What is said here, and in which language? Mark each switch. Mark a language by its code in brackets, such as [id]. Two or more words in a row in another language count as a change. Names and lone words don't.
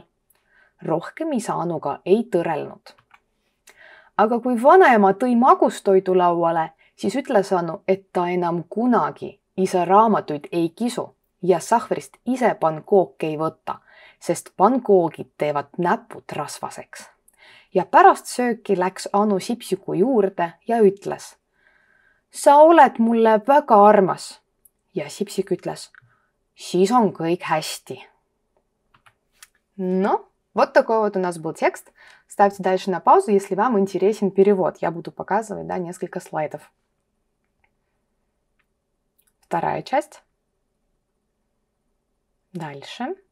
[et] Rohkem isa Anuga ei tõrelnud. Aga kui vanaema tõi magustoidu lauale, siis ütles Anu, et ta enam kunagi isa raamatuid ei kisu ja sahvrist ise pankooke ei võta, sest pankoogid teevad näpud rasvaseks. Ja pärast sööki läks Anu Sipsiku juurde ja ütles. Sa oled mulle väga armas. Ja Sipsik ütles. Siis on kõik hästi. [ru] Ну, вот такой вот у нас был текст. Ставьте дальше на паузу, если вам интересен перевод. Я буду показывать, несколько слайдов. Вторая часть. Дальше.